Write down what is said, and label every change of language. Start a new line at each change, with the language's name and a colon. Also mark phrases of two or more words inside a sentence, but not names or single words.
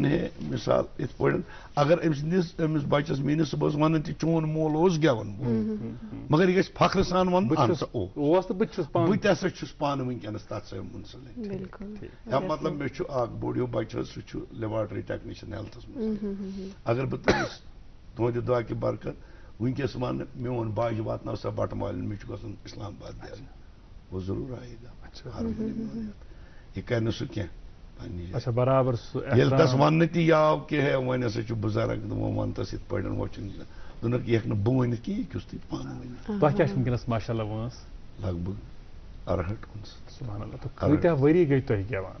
Kashmiri: ہے مثال ات پٲٹھۍ اگر امس بچس میٲنس صبحس ون تہ چون مول اوس گیون مگر یہ گژھِ فخر سان ون بہٕ تہِ ہسا چھُس پانہٕ ونکیٚنس تتھ سۭتۍ منسلک یا مطلب مےٚ چھُ اکھ بوٚڑ ہیوٗ بچہ سُہ چھُ لیبارٹری ٹیکنیشن ہیلتھس منٛز اگر بہٕ تٔمِس تُہنٛدِ دعا کہِ برکت ونکیٚس ونہٕ میون باجہِ واتناو سا بٹہٕ مالین مےٚ چھُ گژھُن اسلام آباد دِنہٕ
Urdu: وہ ضروٗر آئے گا
Kashmiri: یہ کرِ نہٕ سُہ کینٛہہ اچھا برابر ییٚلہِ تس وننہٕ تہِ آو کہ ہے وۄنۍ ہسا چھُ بُزرگ وۄنۍ ون تس یِتھ پٲٹھۍ ہُہ چھُنہٕ دوٚپنکھ یہِ ہیٚکہِ نہٕ بہٕ ؤنِتھ کینٛہہ یہِ کیُس تُہۍ پانہٕ ؤنِو تۄہہِ کیٛاہ چھُ ؤنکیٚنس
Arabic: ماشاء اللہ
Kashmiri: وٲنٛس
Urdu: لگ بگ 68
Arabic: سبحان اللہ
Kashmiri: تہٕ کۭتیاہ ؤری گٔے تۄہہِ گٮ۪وان